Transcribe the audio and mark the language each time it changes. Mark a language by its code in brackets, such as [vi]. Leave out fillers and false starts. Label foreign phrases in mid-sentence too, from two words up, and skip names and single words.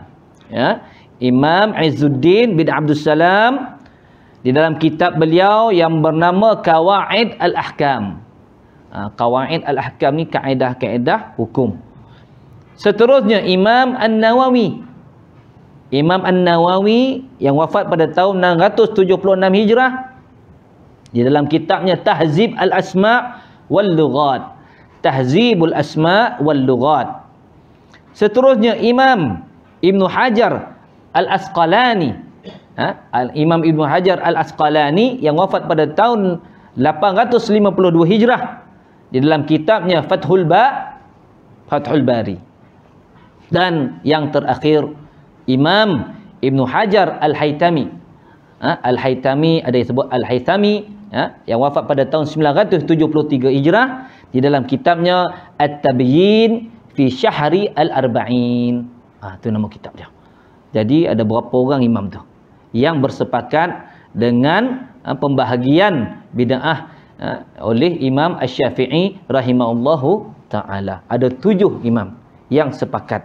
[ms] Imam Izzuddin bin Abdus Salam di dalam kitab beliau yang bernama Qawaid Al-Ahkam. Qawaid Al-Ahkam ni kaedah-kaedah hukum. Seterusnya Imam An-Nawawi. Imam An-Nawawi yang wafat pada tahun 676 Hijrah di dalam kitabnya Tahzib Al-Asma' wal Lughat. Tahzibul Asma' wal Lughat. Seterusnya Imam Ibnu Hajar Al-Asqalani. Imam Ibnu Hajar Al-Asqalani yang wafat pada tahun 852 Hijrah di dalam kitabnya Fathul Bari. Dan yang terakhir Imam Ibnu Hajar Al-Haytami. Al-Haytami, ada yang sebut Al-Haytami yang wafat pada tahun 973 Hijrah di dalam kitabnya At-Tabyin fi Syahri Al-Arba'in. Itu nama kitab dia. Jadi ada berapa orang imam tu yang bersepakat dengan pembahagian bid'ah oleh Imam Asy-Syafi'i [ar] رحمه الله تعالى. [ms] Ada 7 imam yang sepakat.